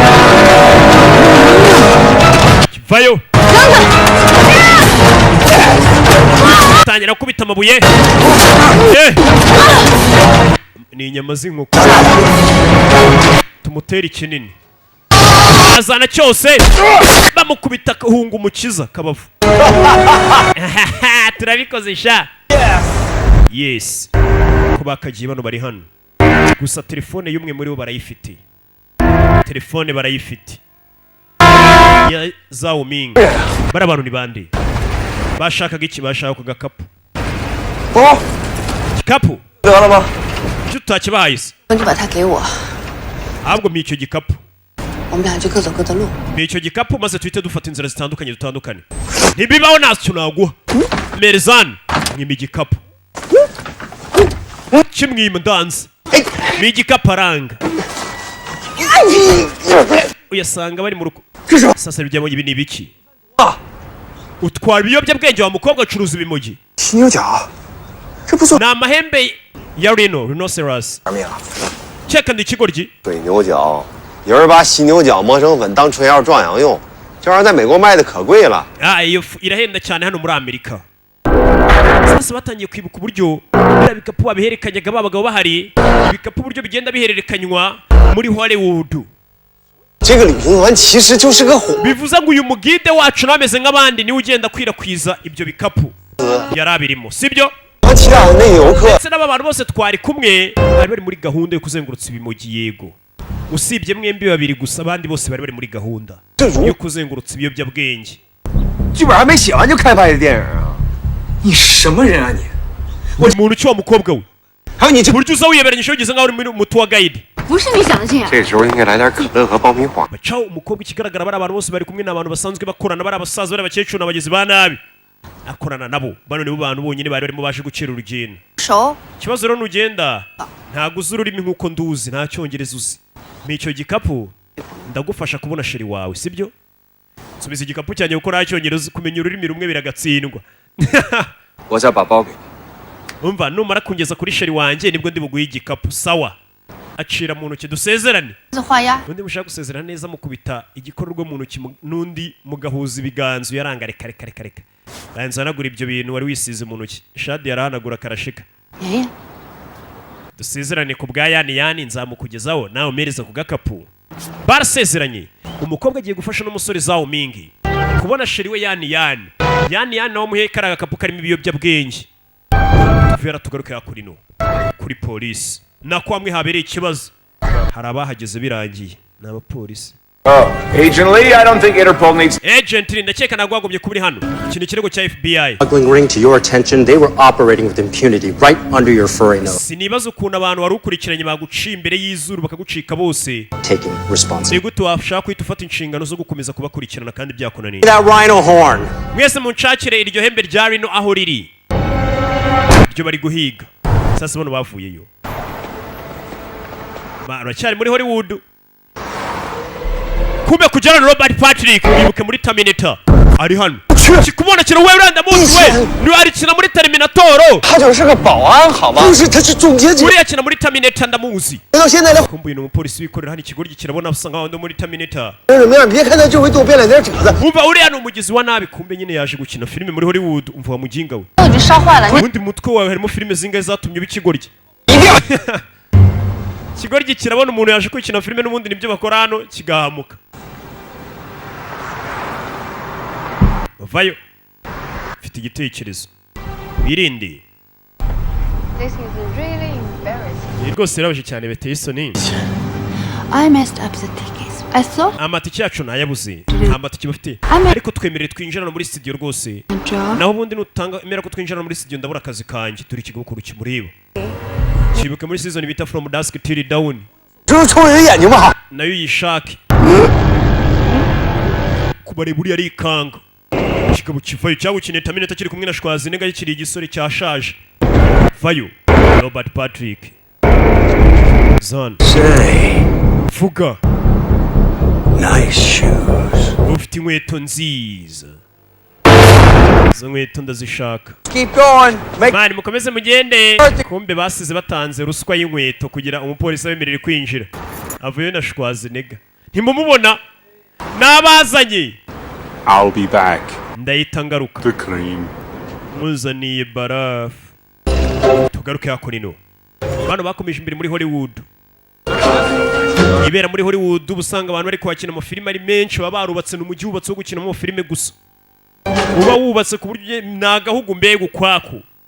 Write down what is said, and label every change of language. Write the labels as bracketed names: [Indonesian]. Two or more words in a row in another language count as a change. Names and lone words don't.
[Kinyarwanda] vayo tangira kubita amabuye ni inyama z'inkoko tumutera ikinini azana cyose bamukubita kahunga umukiza kabavu turabikoze sha yes ko bakagiye bano bari hano gusa telefone y'umwe muri bo barayifite. Telefone barayifite ya Zhao Ming. Bara abantu ni bande bashakaga iki? Bashaka ku gakapu. Gikapu [Chinese] 得了吗？ [Kinyarwanda] cyo utakibahaye se [Chinese] 你把它给我， [Kinyarwanda] ahubwo mi icyo gikapu [Chinese] 我们俩就各走各的路。 [Kinyarwanda] mi icyo gikapu maze tuhite dufata inzira zitandukanye ntibibaho ntacyo naguha. Merzan nyima igikapu kimwima ndanze mi igikapu aranga uyasanga bari mu rugo. Sasa bijyamo ibi ni ibiki? Utwara ibiyobyabwenge wa mukobwa acuruza ibimogi. [Chinese] 犀牛角，这不算 [Kinyarwanda] Ni amahembe ya rhinoceros. [Chinese] 命啊！ [Kinyarwanda] Cheka ndi ikigoryi. [Chinese] 水牛角，有人把犀牛角磨成粉当春药壮阳用，这玩意儿在美国卖的可贵了。 [Kinyarwanda] Iyo irahenda cyane hano muri Amerika. Sasa batangiye kwibuka uburyo biriya bikapu babiherekanyaga babagabo bahari. Ibikapu uburyo bigenda bihererekanywa muri Hollywood. [Chinese] 这个旅行团其实就是个火。 [Kinyarwanda] Bivuze ngo uyu mugide wacu nameze nk'abandi niwe ugenda kwirakw'iza ibyo bikapu yarabirimo, sibyo? [Chinese] 其他的那游客 [Kinyarwanda] Ndetse n'aba bantu bose twari kumwe bari bari muri gahunda yo kuzengurutsa ibimogi yego. Usibye mwembi babiri gusa abandi bose bari bari muri gahunda yo kuzengurutsa ibiyobyabwenge. [Chinese] 剧本还没写完就开拍的电影啊！你什么人啊你？ [Kinyarwanda] Umuntu cyo mukobwa we. [Chinese] 还有你这 [Kinyarwanda] Buryo uza wiyeberanyije ugeze nkaho uri muri mutuwa guide. [Chinese] 不是你想的这样。这时候应该来点可乐和爆米花。 [Kinyarwanda] Bacaho umukobwa ikigaragara bari abantu bose bari kumwe n'abantu basanzwe bakorana bari abasaza bari abakecuru n'abagizi ba nabi. Akorana nabo bano nibo bantu bonyine bari barimo baje gucira urugendo. [Chinese] 熟， [Kinyarwanda] Ikibazo rero nugenda ntago uzi ururimi nk'uko nduzi nta cyongereza uzi. N'icyo gikapu ndagufasha kubona sheri wawe sibyo? Subiza igikapu cyanjye kuko nta cyongereza kumenya ururimi rumwe biragatsindwa. [Chinese] 我再把包给你。 [Kinyarwanda] Umva numara kungeza kuri sheri wanjye nibwo ndi buguye igikapu sawa. Acira mu ntoki dusezerane. [Chinese] 这画押。 [Kinyarwanda] Undi mushaka gusezerana neza mukubita igikorwa mu ntoki n'undi mugahuza ibiganzo yaranga reka. Banza nagura ibyo bintu wari wisize mu ntoki. Shadi yarahanagura karashika. [Chinese] 爷爷， [Kinyarwanda] Dusezerane ku bwa yani nzamukugezaho nawe umereza ku gakapu. Barasezeranye. Umukobwa agiye gufasha n'umusore Zhao Ming kubona sheri we yani nawe muhe karaga gakapu karimo ibiyobyabwenge. Tuvera tugaruka yakurino kuri polisi. Nako hamwe habereye ikibazo. Hari abahageze birangiye n'abapolisi. [English] Agent Lee, I don't think Interpol needs. [Kinyarwanda] Agent Lee ndakeka nagwagomye kubiri hano. Ikintu kirego cya FBI. [English] Smuggling ring to your attention, they were operating with impunity right under your furry nose. [Kinyarwanda] Sinibaza ukuntu abantu wari ukurikiranye baguciye imbere y'izuru bakagucika bose. [English] Taking responsibility. [Kinyarwanda] Nigute washaka kwita ufata inshingano zo gukomeza kubakurikirana kandi byakonaniye. [English] That rhino horn. [Kinyarwanda] Mwese munshakire iryo hembe rya rino aho riri. Iryo bari guhiga. Sasa bano bavuyeyo. Baracyari muri Hollywood. Kumbe kujyana na Robert Patrick wibuke muri Terminator. Ari hano. Kikubona kino wewe ndamuzi we. Ni ari kina muri Terminator. [Chinese] 他就是个保安好吗？不是，他是总结局。 [Kinyarwanda] Uriya kina muri Terminator ndamuzi. [Chinese] 到现在连 [Kinyarwanda] Kumbuye n'umupolisi wikorera hano ikigoryi kirabona asa nkaho ndo muri Terminator. [Chinese] 什么样？别看他就会做变脸脸褶子。 [Kinyarwanda] Umva uriya ni umugizi wa nabi kumbe nyine yaje gukina filime muri Hollywood umva wa mujinga we. [Chinese] 我已经烧坏了。 [Kinyarwanda] Ubundi mutwe wawe harimo filime zingahe zatumye bikigoryi. Ikigoryi kirabona umuntu yaje kwikina filime n'ubundi nibyo bakora hano kigahamuka. Vayo. Mfite igitekerezo. Birinde. [English] This is really embarrassing. [Kinyarwanda] Ni rwose birabaje cyane beteye isoni. [English] I messed up the tickets. I thought. [Kinyarwanda] Amatike yacu nayabuze. Nta matike bafite. Ariko twemerere twinjirana muri studio rwose. Naho ubundi nutanga emera ko twinjirana muri studio ndabura akazi kanjye turi ikigo kuru kimureba. Kibuke muri season bita From Dusk Till Dawn. [Chinese] 就是抽人眼睛吧。 [Kinyarwanda] Nayo yishake. Kubare buri ari ikanga. Kigabo kivayo cyangwa kineta Terminator kiri kumwe na Schwarzenegger kiri igisore cyashaje. Vayo. Robert Patrick. Zon. [English] Say, [Kinyarwanda] Vuga. [English] nice shoes. [Kinyarwanda] Ufite inkweto nziza. Izo nkweto ndazishaka. [English] Keep going. Make [Kinyarwanda] Mani mukomeze mugende. Kumbe basize batanze ruswa y'inkweto kugira umupolisi abemerere kwinjira. Avuye na Schwarzenegger. Ntimumubona? Nabazanye. [English] I'll be back. [Kinyarwanda] Ndahita ngaruka. [English] The cream. [Kinyarwanda] Muzaniye barafu. Tugaruke hakurino. Bano bakomeje imbere muri Hollywood. Ibera muri Hollywood ubusanga abantu bari kwakina amafilime ari menshi baba barubatse n'umujyi wubatse wo gukina mu filime gusa. Uba wubatse ku buryo nagahugu mbega ukwako.